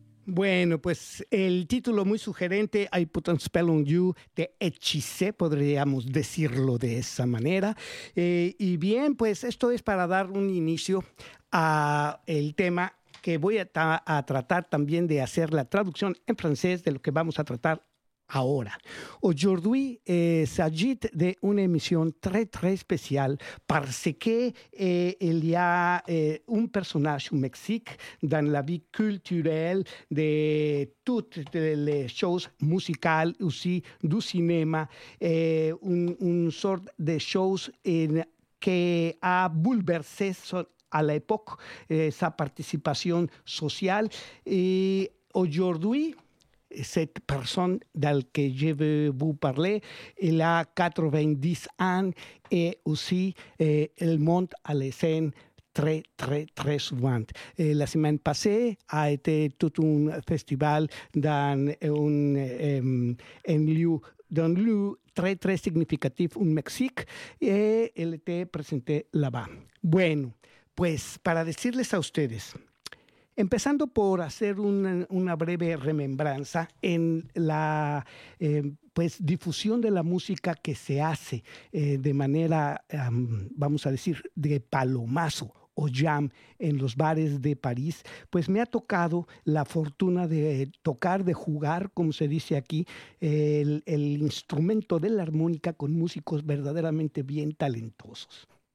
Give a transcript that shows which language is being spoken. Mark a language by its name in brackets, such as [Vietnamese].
[Spanish] Bueno, pues el título muy sugerente, I Put a Spell on You, te hechicé, podríamos decirlo de esa manera. Y bien, pues esto es para dar un inicio al tema que voy a tratar también de hacer la traducción en francés de lo que vamos a tratar ahora. [French] Aujourd'hui, s'agit de [Spanish] una emisión [French] très, très spéciale parce que il y a un personnage au Mexique dans la vie culturelle de toutes les choses musicales, aussi du cinéma, une sorte de choses qui a bouleversé à l'époque sa participation sociale. Et aujourd'hui, cette personne de laquelle je veux vous parler, elle a 90 ans et aussi elle monte à la scène très, très, très souvent. Et la semaine passée a été tout un festival dans un lieu très, très significatif au Mexique et elle était présentée là-bas. [Spanish] Bueno, pues, para decirles a ustedes, empezando por hacer una breve remembranza en la difusión de la música que se hace de manera, vamos a decir, de palomazo o jam en los bares de París, pues me ha tocado la fortuna de tocar, de jugar, como se dice aquí, el instrumento de la armónica con músicos verdaderamente bien talentosos.